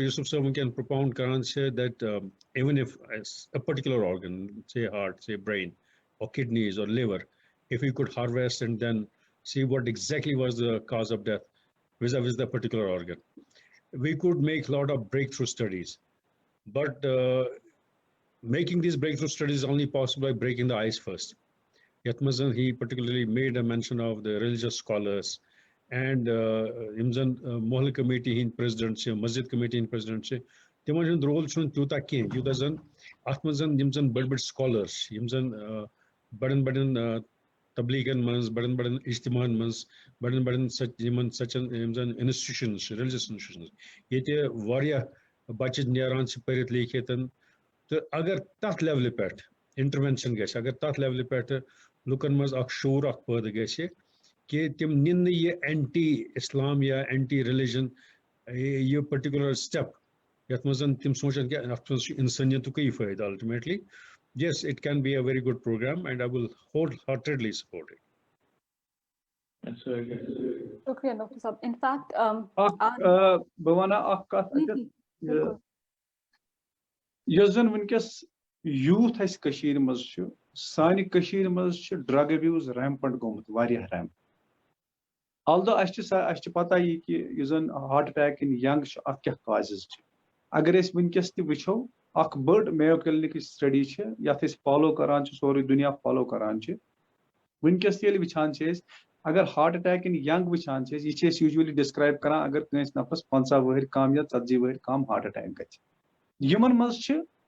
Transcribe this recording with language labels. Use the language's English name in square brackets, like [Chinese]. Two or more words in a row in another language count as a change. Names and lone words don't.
[English] Yusuf Saab can propound that even if a particular organ, say heart, say brain, or kidneys or liver, if we could harvest and then see what exactly was the cause of death vis-a-vis the particular organ, we could make a lot of breakthrough studies. But making these breakthrough studies is only possible by breaking the ice first. Yatmazan, he particularly made a mention of the religious scholars and Imzan Mohal Committee in Presidency, Masjid Committee in Presidency, [Kashmiri] تِمن ہُنٛد رول چھُنہٕ تیوٗتاہ کینٛہہ یوٗتاہ زن اَتھ منٛز یِم زن بٔڑۍ بٔڑۍ سکالٲرٕس چھِ یِم زن بڑٮ۪ن بڑٮ۪ن تبلیٖغن منٛز بڑٮ۪ن بڑٮ۪ن اجتماعن منٛز بڑٮ۪ن بڑٮ۪ن یِمن سچن یِم زن انسٹِٹیوشنز چھِ [English] religious institutions [Kashmiri] ییٚتہِ واریاہ بچہِ نیران چھِ پٔرِتھ لیکھِتھ تہٕ اگر تتھ لیولہِ پٮ۪ٹھ انٹروینشن گژھِ اگر تتھ لیولہِ پٮ۪ٹھ لُکن منٛز اکھ شعوٗر اکھ پٲدٕ گژھِ کہ تِم نِن نہٕ یہِ [English] anti Islam [Kashmiri] یا [English] anti religion [Kashmiri] یہِ [English] particular step [Kashmiri] یتھ منٛز تِم سونچن کہِ اتھ منٛز چھُ انسٲنیتُکٕے فٲیدٕ الٹِمیٹلی [English] yes it can be a very good program and I will wholeheartedly support it. That's very good. [Kashmiri] شکریہ ڈاکٹر صاحب [English] in fact [Kashmiri] بہٕ وَنہٕ اکھ کتھ یۄس زن وٕنکیٚس یوٗتھ اسہِ کٔشیٖرِ منٛز چھُ سانہِ کٔشیٖرِ منٛز چھُ [English] drug abuse rampant [Kashmiri] گوٚمُت واریاہ ریمپنٹ although اَسہِ چھِ پتہ یہِ کہِ یُس زن [English] heart attack in young [Kashmiri] چھُ اتھ کیاہ کازز چھِ اگر أسۍ وٕنکیٚس تہِ وٕچھو اکھ بٔڑ میو کلنکٕچ سٹڈی چھِ یتھ أسۍ فالو کران چھِ سورُے دُنیا فالو کران چھِ وٕنکیٚس ییٚلہِ وٕچھان چھِ أسۍ اگر [English] heart attack in young [Kashmiri] وٕچھان چھِ أسۍ یہِ چھِ أسۍ [English] usually describe [Kashmiri] کران اگر کٲنٛسہِ نفرس 50 وٕہٕرۍ کم یا 40 وٕہٕرۍ کم [English] heart attack [Kashmiri] گژھِ یِمن منٛز چھِ